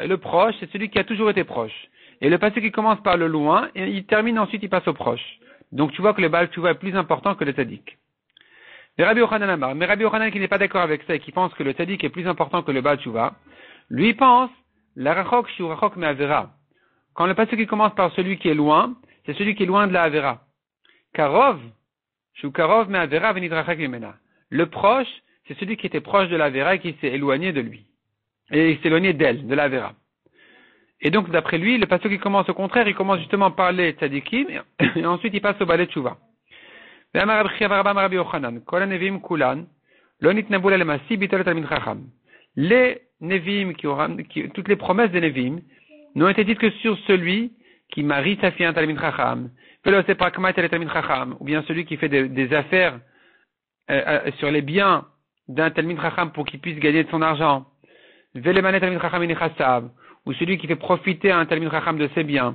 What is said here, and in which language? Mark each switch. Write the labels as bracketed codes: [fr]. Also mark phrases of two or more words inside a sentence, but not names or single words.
[fr] Et le proche, c'est celui qui a toujours été proche. Et le passage qui commence par le loin, et il termine ensuite, il passe au proche. Donc, tu vois que le [he] בעל תשובה [fr] est plus important que le Tzadik. Mais Rabbi Yochanan qui n'est pas d'accord avec ça et qui pense que le Tzadik est plus important que le [he] בעל תשובה, [fr] lui pense, [he] לא רחוק שהוא רחוק מעבירה. [fr] Quand le passage qui commence par celui qui est loin, c'est celui qui est loin de la avera. [he] קרוב, שהוא קרוב מעבירה ונתרחק ממנה. [fr] Le proche, c'est celui qui était proche de la avera et qui s'est éloigné de lui. Et il s'est éloigné d'elle, de la avera. Et donc, d'après lui, le passage qui commence au contraire, il commence justement par les tzadikim, et ensuite il passe au [he] בעלי תשובה. [fr] Les Nevim, toutes les promesses des Nevim, n'ont été dites que sur celui qui marie sa fille à un [he] תלמיד חכם, [fr] ou bien celui qui fait des affaires sur les biens d'un [he] תלמיד חכם [fr] pour qu'il puisse gagner de son argent, ou celui qui fait profiter un [he] תלמיד חכם [fr] de ses biens.